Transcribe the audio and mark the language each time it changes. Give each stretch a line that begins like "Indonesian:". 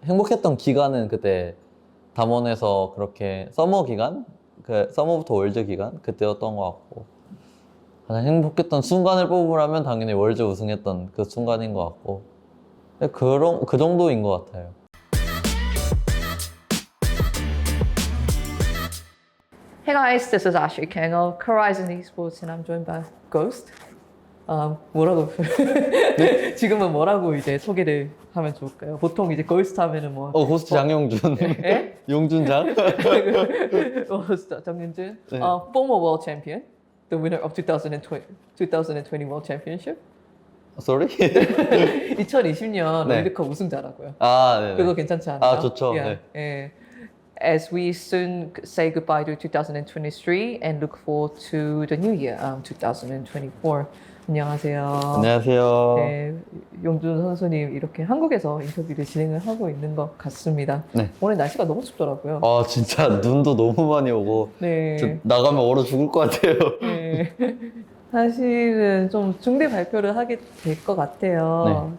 Korean: 행복했던 기간은 그때 담원에서 그렇게 서머 기간? 그 서머부터 월드 기간? 그때였던 것 같고 가장 행복했던 순간을 뽑으라면 당연히 월드 우승했던 그 순간인 것 같고 그 정도인 것 같아요.
English: Hey guys, this is Ashley Kang of Horizon Esports and I'm joined by Ghost.
Korean: 뭐라고? 지금은 뭐라고 이제 소개를 하면 좋을까요? 보통 이제 Ghost 하면은 뭐 고스트 장용준. 예? 용준장? 정윤준, 네.
English: former world champion, the winner of 2020 World Championship. Sorry?
Korean: 2020년 네. 월드컵 우승자라고요. 아, 네네. 그거 괜찮지 않나요? 아, 좋죠.
English: Yeah.
Korean: 네. 예.
English: As we soon say goodbye to 2023 and look forward to the new year, 2024.
Korean: 안녕하세요. 안녕하세요. 네, 용준 선수님 이렇게 한국에서 인터뷰를 진행을 하고 있는 것 같습니다. 네. 오늘 날씨가 너무 춥더라고요. 아, 진짜 눈도 너무 많이 오고 네. 저 나가면 얼어 죽을 것 같아요. 네. 사실은 좀 중대 발표를 하게 될 것 같아요.